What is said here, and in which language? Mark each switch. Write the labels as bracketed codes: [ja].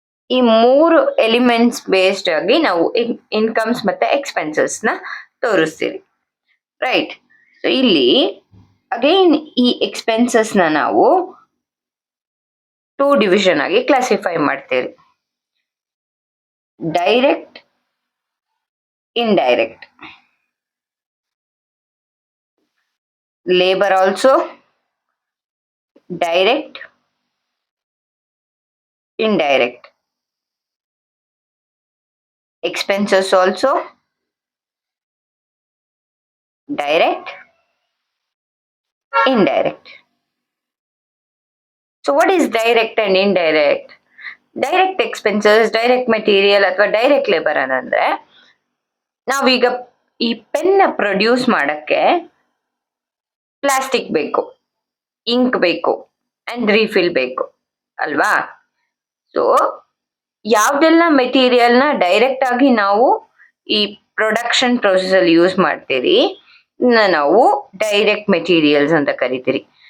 [kn] ಈ ಮೂರು elements based ಆಗಿ ನಾವು ಇನ್ಕಮ್ಸ್ ಮತ್ತೆ ಎಕ್ಸ್ಪೆನ್ಸಸ್ ನ ತೋರಿಸ್ತೀವಿ, ರೈಟ್? ಸೊ ಇಲ್ಲಿ ಅಗೈನ್ ಈ ಎಕ್ಸ್ಪೆನ್ಸಸ್ ನ ನಾವು ಟೂ ಡಿವಿಷನ್ ಆಗಿ ಕ್ಲಾಸಿಫೈ ಮಾಡ್ತೀವಿ: direct, indirect. [en] Labor also direct, indirect. Expenses also direct, indirect. So what is direct and indirect? Direct expenses, direct material [kn] ಅಥವಾ ಡೈರೆಕ್ಟ್ ಲೇಬರ್ ಅನ್ನಂದ್ರೆ, ನಾವೀಗ ಈ ಪೆನ್ನ ಪ್ರೊಡ್ಯೂಸ್ ಮಾಡಕ್ಕೆ ಪ್ಲಾಸ್ಟಿಕ್ ಬೇಕು, ಇಂಕ್ ಬೇಕು ಅಂಡ್ ರೀಫಿಲ್ ಬೇಕು ಅಲ್ವಾ? ಸೊ ಯಾವ್ದೆಲ್ಲ ಮೆಟೀರಿಯಲ್ನ ಡೈರೆಕ್ಟ್ ಆಗಿ ನಾವು ಈ ಪ್ರೊಡಕ್ಷನ್ ಪ್ರೊಸೆಸ್ ಅಲ್ಲಿ ಯೂಸ್ ಮಾಡ್ತೀರಿ ನಾವು ಡೈರೆಕ್ಟ್ ಮೆಟೀರಿಯಲ್ಸ್ ಅಂತ ಕರಿತೀರಿ.